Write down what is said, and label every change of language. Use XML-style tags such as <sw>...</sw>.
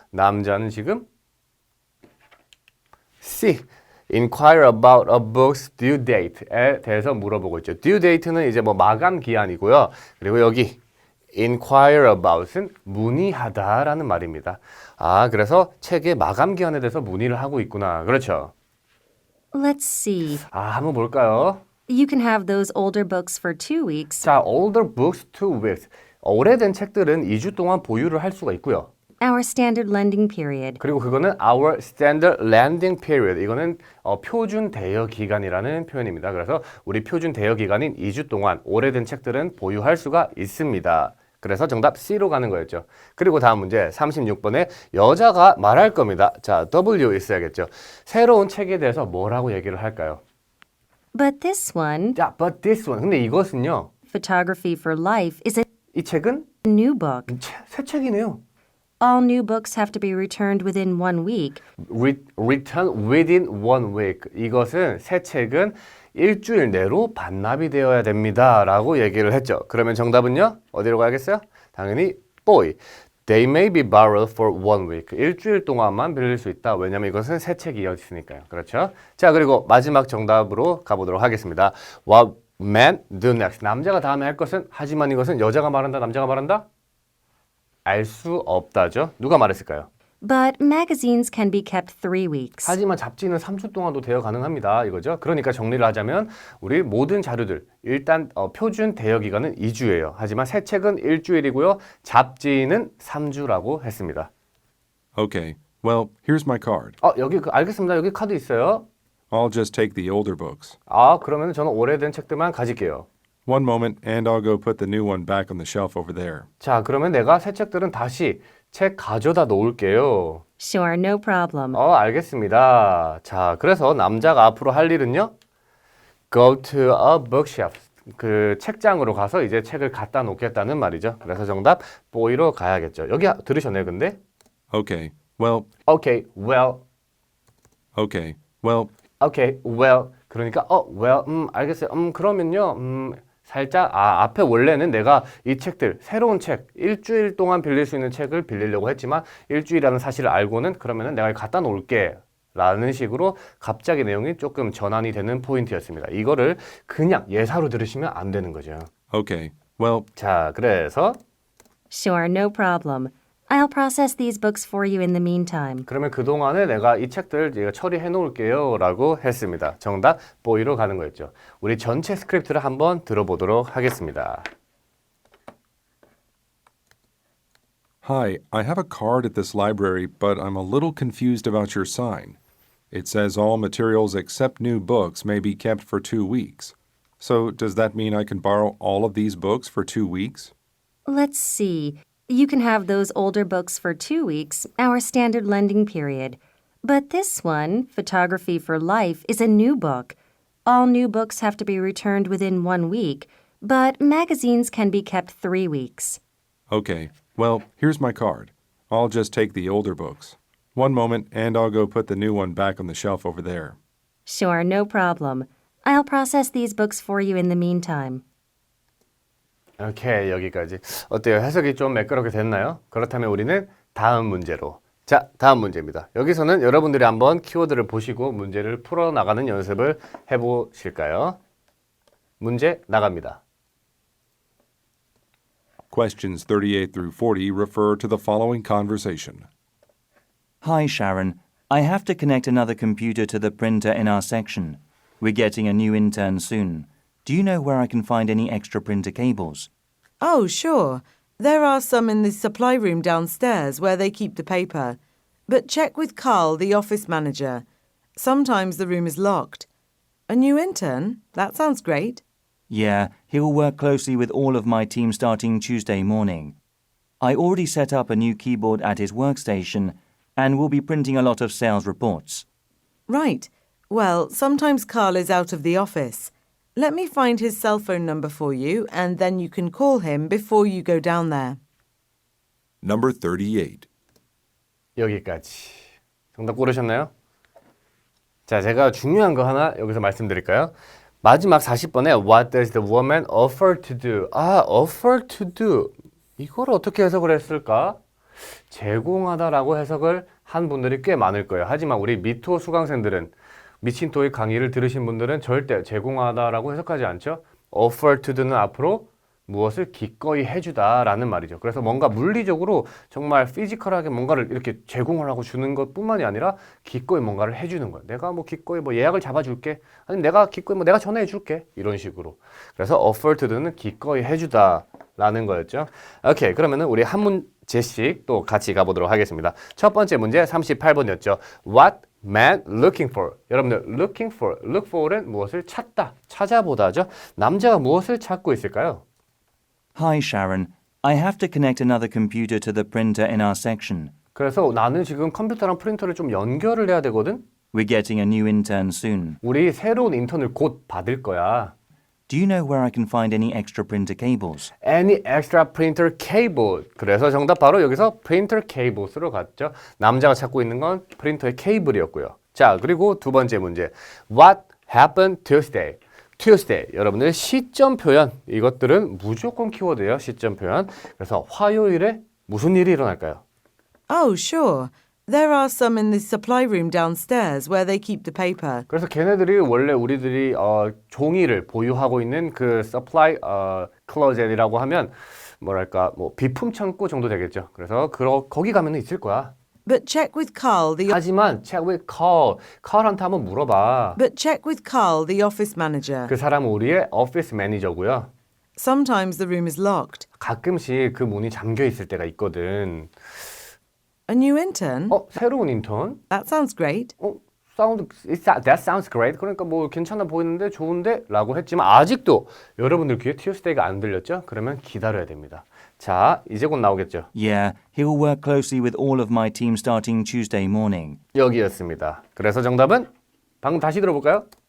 <ko>남자는 지금 C.</ko> <en>Inquire about a book's due date</en> <ko>에 대해서 물어보고 있죠. due date는 이제 마감 기한이고요. 그리고 여기 inquire about은 문의하다라는 말입니다. 그래서 책의 마감 기한에 대해서 문의를 하고 있구나. 그렇죠.</ko> <en>Let's see.</en> <ko>한번 볼까요?</ko> <en>You can have those older books for 2 weeks. 자, older books 2 weeks.</en> <ko>오래된 책들은 2주 동안 보유를 할 수가 있고요.</ko> <en>Our standard lending period.</en> <ko>그리고 그거는</ko> <en>our standard lending period.</en> <ko>이거는 표준 대여 기간이라는 표현입니다. 그래서 우리 표준 대여 기간인 2주 동안 오래된 책들은 보유할 수가 있습니다. 그래서 정답 C로 가는 거였죠. 그리고 다음 문제 36번에 여자가 말할 겁니다. 자, W 있어야겠죠. 새로운 책에 대해서 뭐라고 얘기를 할까요?</ko> <en>But this one,</en> <ko>자,</ko> <en>but this one.</en> <ko>근데 이것은요.</ko> <en>Photography for Life, is a</en> <ko>이 책은</ko> <en>new book.</en> <ko>새 책이네요.</ko> <en>All new books have to be returned within 1 week. Return within 1 week.</en> <ko>이것은 새 책은 일주일 내로 반납이 되어야 됩니다. 라고 얘기를 했죠. 그러면 정답은요? 어디로 가야겠어요? 당연히 boy.</ko> <en>They may be borrowed for 1 week.</en> <ko>일주일 동안만 빌릴 수 있다. 왜냐면 이것은 새 책이었으니까요. 그렇죠? 자, 그리고 마지막 정답으로 가보도록 하겠습니다.</ko> <en>What men do next.</en> <ko>남자가 다음에 할 것은 하지만 이것은 여자가 말한다, 남자가 말한다? 알 수 없다죠. 누가 말했을까요?</ko> <en>But magazines can be kept 3 weeks.</en> <ko>하지만 잡지는 3주 동안도 대여 가능합니다. 이거죠. 그러니까 정리를 하자면 우리 모든 자료들 일단 표준 대여 기간은 2주예요. 하지만 새 책은 일주일이고요. 잡지는 3주라고 했습니다.</ko> <en>Okay, well, here's my card.</en> <ko>여기 알겠습니다. 여기 카드 있어요.</ko> <en>I'll just take the older books.</en> <ko>그러면 저는 오래된 책들만 가질게요.</ko> <en>One moment, and I'll go put the new one back on the shelf over there.</en> <ko>자, 그러면 내가 새 책들은 다시 책 가져다 놓을게요.</ko> <en>Sure, no problem.</en> <ko>알겠습니다. 자, 그래서 남자가 앞으로 할 일은요.</ko> <en>Go to a bookshelf.</en> <ko>그 책장으로 가서 이제 책을 갖다 놓겠다는 말이죠. 그래서 정답 boy로 가야겠죠. 여기 들으셨네요, 근데?</ko> <en>Okay, well, Okay, well. okay, well, Okay, well.</en> <ko>그러니까 well, 알겠어요. 그러면요. 살짝 앞에 원래는 내가 이 책들 새로운 책 일주일 동안 빌릴 수 있는 책을 빌리려고 했지만 일주일이라는 사실을 알고는 그러면은 내가 갖다 놓을게 라는 식으로 갑자기 내용이 조금 전환이 되는 포인트였습니다. 이거를 그냥 예사로 들으시면 안 되는 거죠.</ko> <en>okay, well,</en> <ko>자, 그래서</ko> <en>Sure, no problem. I'll process these books for you in the meantime.</en> <ko>그러면 그동안에 내가 이 책들 제가 처리해 놓을게요 라고 했습니다. 정답 보이로 가는 거였죠. 우리 전체 스크립트를 한번 들어보도록 하겠습니다.</ko> <en>hi, I have a card at this library, but I'm a little confused about your sign. It says all materials except new books may be kept for 2 weeks. So does that mean I can borrow all of these books for 2 weeks? Let's see. You can have those older books for 2 weeks, our standard lending period. But this one, Photography for Life, is a new book. All new books have to be returned within 1 week, but magazines can be kept 3 weeks. Okay, well, here's my card. I'll just take the older books. One moment, and I'll go put the new one back on the shelf over there. Sure, no problem. I'll process these books for you in the meantime.</en> <ko>오케이, 여기까지. 어때요? 해석이 좀 매끄럽게 됐나요? 그렇다면 우리는 다음 문제로. 자, 다음 문제입니다. 여기서는 여러분들이 한번 키워드를 보시고 문제를 풀어나가는 연습을 해보실까요? 문제 나갑니다.</ko> <en>Questions 38 through 40 refer to the following conversation. Hi, Sharon. I have to connect another computer to the printer in our section. We're getting a new intern soon. Do you know where I can find any extra printer cables? Oh, sure. There are some in the supply room downstairs where they keep the paper. But check with Carl, the office manager. Sometimes the room is locked. A new intern? That sounds great. Yeah, he'll work closely with all of my team starting Tuesday morning. I already set up a new keyboard at his workstation and will be printing a lot of sales reports. Right. Well, sometimes Carl is out of the office. Let me find his cell phone number for you, and then you can call him before you go down there. Number 38.</en> <ko>여기까지. 정답 고르셨나요? 자, 제가 중요한 거 하나 여기서 말씀드릴까요? 마지막 40번에</ko> <en>What does the woman offer to do? offer to do.</en> <ko>이걸 어떻게 해석을 했을까? 제공하다라고 해석을 한 분들이 꽤 많을 거예요. 하지만 우리 미토 수강생들은 미친 토익 강의를 들으신 분들은 절대 제공하다라고 해석하지 않죠. offer to do는 앞으로 무엇을 기꺼이 해주다라는 말이죠. 그래서 뭔가 물리적으로 정말 피지컬하게 뭔가를 이렇게 제공을 하고 주는 것뿐만이 아니라 기꺼이 뭔가를 해주는 거예요. 내가 뭐 기꺼이 뭐 예약을 잡아줄게. 아니면 내가 기꺼이 뭐 내가 전화해줄게. 이런 식으로. 그래서 offer to do는 기꺼이 해주다라는 거였죠. 오케이, 그러면은 우리 한 문제씩 또 같이 가보도록 하겠습니다. 첫 번째 문제 38번이었죠.</ko> <en>What man looking for.</en> <ko>여러분들 looking for, look for은 무엇을 찾다, 찾아보다죠. 남자가 무엇을 찾고 있을까요?</ko> <en>Hi, Sharon. I have to connect another computer to the printer in our section.</en> <ko>그래서 나는 지금 컴퓨터랑 프린터를 좀 연결을 해야 되거든?</ko> <en>We're getting a new intern soon.</en> <ko>우리 새로운 인턴을 곧 받을 거야.</ko> <en>Do you know where I can find any extra printer cables? Any extra printer cable.</en> <ko>그래서 정답 바로 여기서 printer cables로 갔죠. 남자가 찾고 있는 건 프린터의 케이블이었고요. 자, 그리고 두 번째 문제.</ko> <en>What happened Tuesday? Tuesday.</en> <ko>여러분들 시점 표현. 이것들은 무조건 키워드예요. 시점 표현. 그래서 화요일에 무슨 일이 일어날까요?</ko> <en>Oh, sure. There are some in the supply room downstairs where they keep the paper.</en> <ko>그래서 걔네들이 원래 우리들이 종이를 보유하고 있는 그 supply closet이라고 하면 뭐랄까 뭐 비품 창고 정도 되겠죠. 그래서 거기 가면은 있을 거야.</ko> <en>But check with Carl, the</en> <ko>하지만</ko> <en>check with Carl.</en> <ko>Carl한테 한번 물어봐.</ko> <en>But check with Carl, the office manager.</en> <ko>그 사람은 우리의 오피스 매니저고요.</ko> <en>Sometimes the room is locked.</en> <ko>가끔씩 그 문이 잠겨 있을 때가 있거든.</ko> <en>A new intern?</en> <ko>새로운 인턴?</ko> <en>That sounds great. That sounds great.</en> <ko>그러니까 뭐 괜찮아 보이는데 좋은데? 라고 했지만 아직도 여러분들 귀에 Tuesday가 안 들렸죠? 그러면 기다려야 됩니다. 자, 이제 곧 나오겠죠?</ko> <en>Yeah, he'll work closely with all of my team starting Tuesday morning.</en> <ko>여기였습니다. 그래서 정답은 방금 다시 들어볼까요?</ko>